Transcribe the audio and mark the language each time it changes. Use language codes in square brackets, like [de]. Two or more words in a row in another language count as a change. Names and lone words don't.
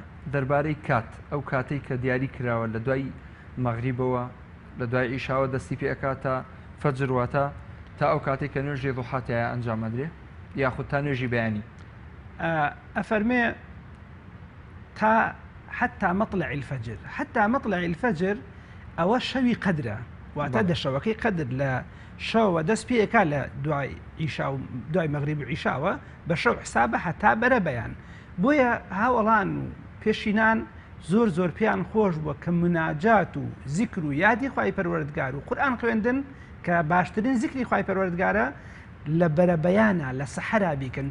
[ckb] دەربارەی کات ئەو کاتەی کە دیاری کراوە لە دوای مەغریبەوە لە دوای ئیشاوە دەستی پێ ئەکات تا فەجر واتە تا ئەو کاتێک کە نوێژی ضوحاتەیە ئەنجام ئەدرێ یاخود تا نوێژی بەیانی ئەفەرمێ تا [ar] حتى مطلع الفجر. حتى مطلع الفجر [ckb] ئەوە شەوی قەدرە واتە دەشەوەکەی قەدر لە شەوە دەست پێکا لە دوای ئیشا و دوای مەغریب و عیشاوە بە شەو حسابە هەتا بەرە بەیان. بۆیە هاوڵان و پێشینان زۆر زۆر پێیان خۆش بووە کە مناجات و زیکر و یادی خوای پەروەردگار و قورئان خوێندن کە باشترین زیکری خوای پەروەردگارە لە بەرەبەیانە لە سەحەرا بیکەن.